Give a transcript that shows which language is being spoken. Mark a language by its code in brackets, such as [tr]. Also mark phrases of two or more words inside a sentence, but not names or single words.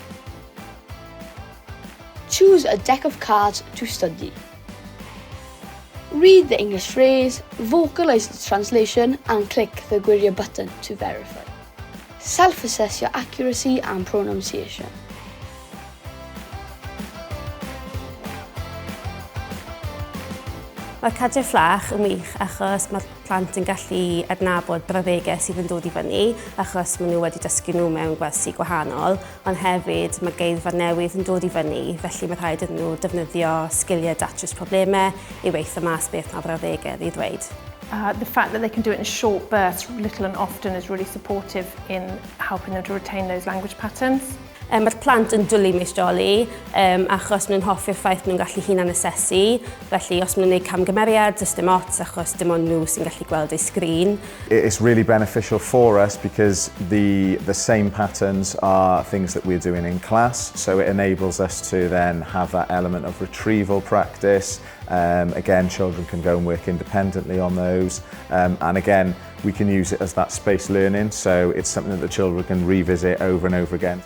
[en] Choose a deck of cards to study. Read the English phrase, vocalise the translation and click the gwyriau button to verify. Self-assess your accuracy and pronunciation. [cy] Mae'r cardiau fflach yn wych achos mae'r plant yn gallu adnabod brawddegau sydd yn dod i fyny achos maen nhw wedi dysgu nhw mewn gwersi gwahanol, ond hefyd mae geirfa newydd yn dod i fyny, felly mae rhaid iddyn nhw defnyddio sgiliau datrys problemau i weithio mas beth mae brawddegau i ddweud. [en] The fact that they can do it in short bursts, little and often, is really supportive in helping them to retain those language patterns. [cy] Mae'r plant yn dwlu Meistroli achos maen nhw'n hoffi'r ffaith maen nhw'n gallu hunan asesu, felly os maen nhw'n gwneud camgymeriad, does dim ots achos dim ond nhw sy'n gallu gweld eu sgrin. [en] It's really beneficial for us because the same patterns are things that we're doing in class, so it enables us to then have that element of retrieval practice. Again, children can go and work independently on those, and again, we can use it as that spaced learning, so it's something that the children can revisit over and over again.